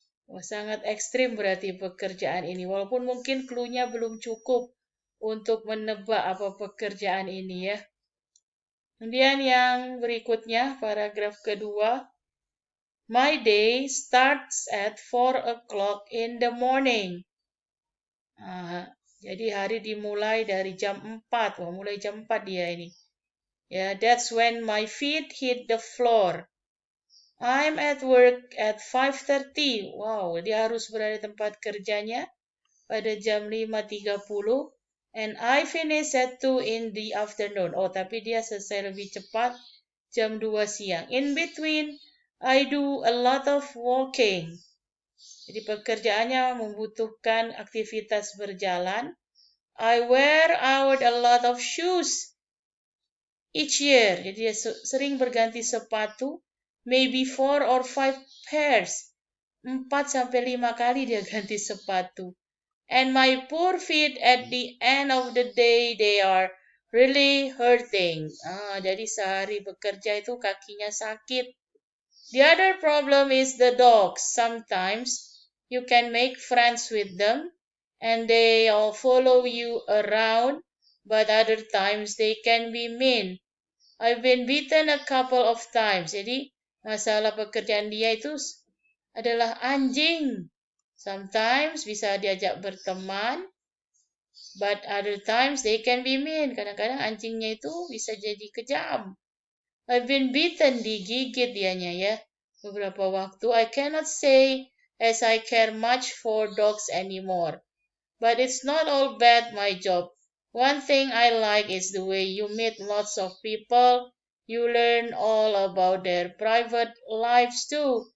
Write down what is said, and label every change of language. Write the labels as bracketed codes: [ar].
[id] Wah, sangat ekstrim berarti pekerjaan ini. Walaupun mungkin clue-nya belum cukup untuk menebak apa pekerjaan ini ya. Kemudian yang berikutnya, paragraf kedua. [en] My day starts at 4 o'clock in the morning. [id] Jadi hari dimulai dari jam 4. Wah, mulai jam 4 dia ini. [en] Ya, that's when my feet hit the floor. I'm at work at 5:30. [id] Wow, dia harus berada di tempat kerjanya pada jam 5:30. [en] And I finish at 2 in the afternoon. [id] Oh, tapi dia selesai lebih cepat jam 2 siang. [en] In between, I do a lot of walking. [id] Jadi pekerjaannya membutuhkan aktivitas berjalan. [en] I wear out a lot of shoes each year. [id] Jadi dia sering berganti sepatu, [en] maybe 4 or 5 pairs. [id] 4 sampai 5 kali dia ganti sepatu. [en] And my poor feet at the end of the day, they are really hurting. [id] Jadi sehari bekerja itu kakinya sakit. [en] The other problem is the dogs. Sometimes you can make friends with them and they all follow you around, but other times they can be mean. I've been beaten a couple of times. [id] Jadi masalah pekerjaan dia itu adalah anjing. [en] Sometimes [id] bisa diajak berteman, [en] but other times they can be mean. [id] Kadang-kadang anjingnya itu bisa jadi kejam. [en] I've been beaten, [id] digigit dianya ya. Beberapa waktu. [en] I cannot say as I care much for dogs anymore. But it's not all bad, my job. One thing I like is the way you meet lots of people. You learn all about their private lives too.